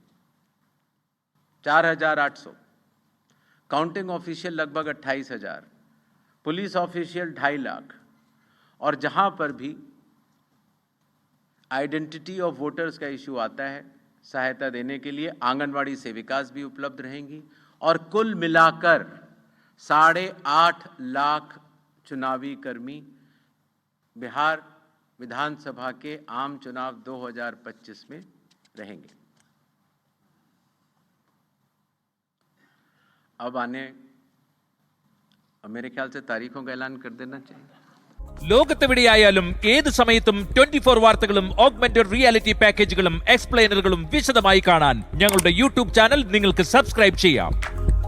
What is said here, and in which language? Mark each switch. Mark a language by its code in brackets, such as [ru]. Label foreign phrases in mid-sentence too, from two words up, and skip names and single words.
[hi] 4,800, [en] counting official [hi] लगभग 28,000, [en] police official [hi] 2.5 लाख, और जहां पर भी [en] identity of voters [hi] का इशू आता है, सहायता देने के लिए आंगनवाड़ी सेविकास भी उपलब्ध रहेंगी, और कुल मिलाकर 8.5 लाख चुनावी कर्मी बिहार विधानसभा के आम चुनाव 2025 में रहेंगे। अब मेरे ख्याल से तारीखों का ऐलान कर देना चाहिए। [ml] ലോകത്തെവിടെയായാലും ഏത് സമയത്തും 24 വാർത്തകളും [en] augmented reality [ml] പാക്കേജുകളും എക്സ്പ്ലെയിനറുകളും വിശദമായി കാണാൻ ഞങ്ങളുടെ യൂട്യൂബ് ചാനൽ നിങ്ങൾക്ക് സബ്സ്ക്രൈബ് ചെയ്യാം.